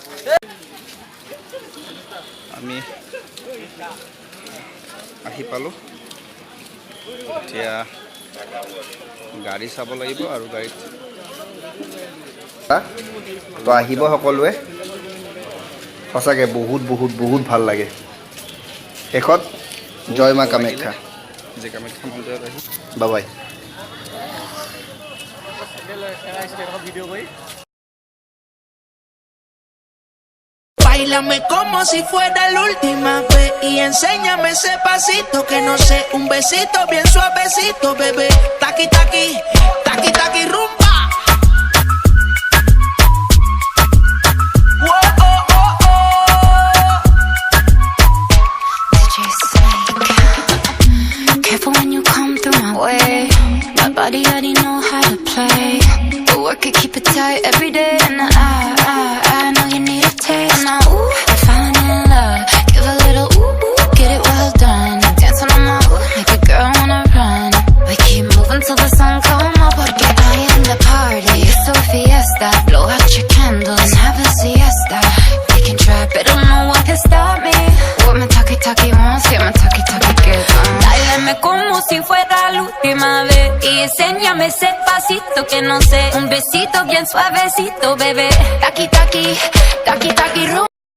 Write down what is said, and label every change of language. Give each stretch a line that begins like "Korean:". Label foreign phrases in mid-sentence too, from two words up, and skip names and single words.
Assamese: আমি আহি পালোঁ এতিয়া গাড়ী চাব লাগিব আৰু গাড়ীত তো আহিব সকলোৱে সঁচাকৈ বহুত ভাল লাগে শেষত জয় মা কামাখ্যা যে কামাখ্যা মন্দিৰত আহি বাবাই
Spanish: Báilame como si fuera la última vez y enséñame ese pasito que no sé, un besito bien suavecito, bebé. Taqui taqui, taqui taqui rumba. Whoa, oh, oh, oh.
English: DJ Snake. Careful when you come through my way. My body already know how to play. The work it, keep it tight every day. And I know you need a taste. Now, ooh, I'm falling in love. Give a little ooh, get it well done. Dancing on my ooh, make a girl wanna run. We keep moving till the sun come up. Porque I am the party. It's a fiesta. Blow out your candles and have a siesta. They can try, but no one can stop me. What my talkie wants, yeah, my talkie gets.
Spanish: Báilame como si fuera la última vez y enséñame ese pasito que no sé. Un besito bien suavecito, bebé. Taki, taki, taki, taki,